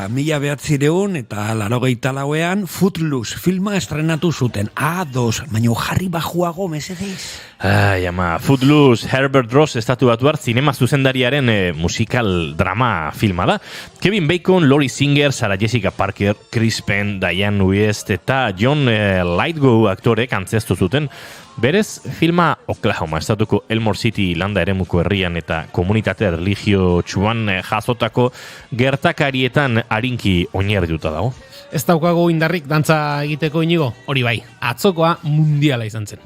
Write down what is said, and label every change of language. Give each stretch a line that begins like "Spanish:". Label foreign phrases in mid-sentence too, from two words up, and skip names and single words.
Basque: 1900 eta 1984 Footloose filma estrenatu zuten. A2, baina jarri bajuago, mesedez. Footloose, Herbert Ross estatu batuar zinema zuzendariaren musikal drama filma da. Kevin Bacon, Lori Singer, Sarah Jessica Parker, Chris Penn, Diane West eta John Lithgow aktorek antzestu zuten. Berez, filma Oklahoma estatuko Elmore City landa eremuko herrian eta komunitate religio txuan jasotako gertakarietan arinki oinarrituta dago. Ez daukago indarrik dantza egiteko Inigo, hori bai, atzokoa mundiala izan zen.